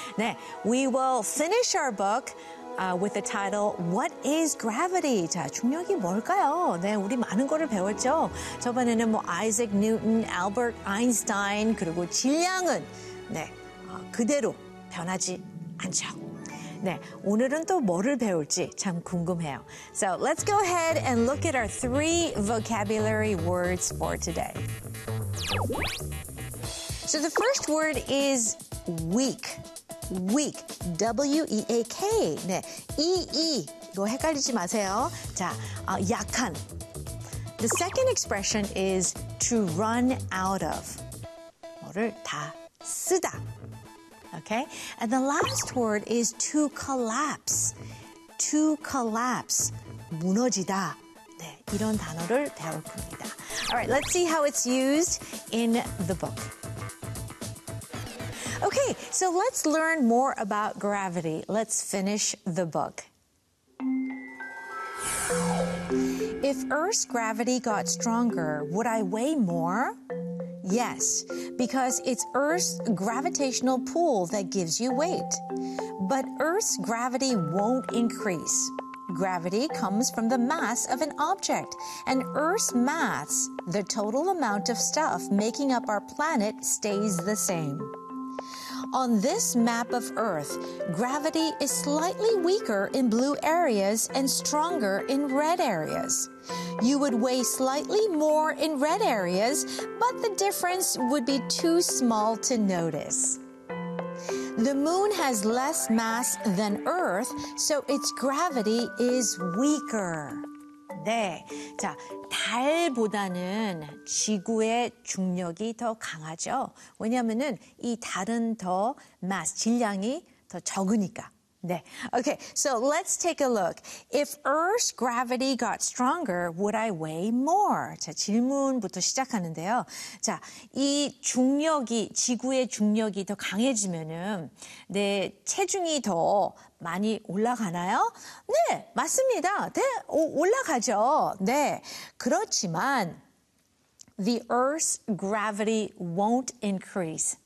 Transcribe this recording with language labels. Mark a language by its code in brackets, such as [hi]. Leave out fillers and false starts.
[en] 네, we will finish our book with the title What is Gravity? [ko] 자, 중력이 뭘까요? 네, 우리 많은 거를 배웠죠. 저번에는 뭐 Isaac Newton, Albert Einstein 그리고 질량은 네, 그대로 변하지 않죠. 네, 오늘은 또 뭐를 배울지 참 궁금해요. [en] So let's go ahead and look at our three vocabulary words for today. So the first word is weak. Weak, W-E-A-K. [ko] 네, E-E, 이거 헷갈리지 마세요. 자, 약한. [en] The second expression is to run out of. [ko] 뭐를 다 쓰다. [en] Okay, and the last word is to collapse. To collapse, 무너지다. [ko] 네, 이런 단어를 배울 겁니다. [en] All right, let's see how it's used in the book. Okay, so let's learn more about gravity. Let's finish the book. If Earth's gravity got stronger, would I weigh more? Yes, because it's Earth's gravitational pull that gives you weight. But Earth's gravity won't increase. Gravity comes from the mass of an object, and Earth's mass, the total amount of stuff making up our planet, stays the same. On this map of Earth, gravity is slightly weaker in blue areas and stronger in red areas. You would weigh slightly more in red areas, but the difference would be too small to notice. The moon has less mass than Earth, so its gravity is weaker. [ko] 네, 자, 달보다는 지구의 중력이 더 강하죠. 왜냐하면은 이 달은 더 mass, 질량이 더 적으니까. [en] 네, okay, so let's take a look. If Earth's gravity got stronger, would I weigh more? [ko] 자, 질문부터 시작하는데요. 자, 이 중력이, 지구의 중력이 더 강해지면은 내 체중이 더 많이 올라가나요? 네, 맞습니다. 네, 올라가죠. 네, 그렇지만 [en] the Earth's gravity won't increase.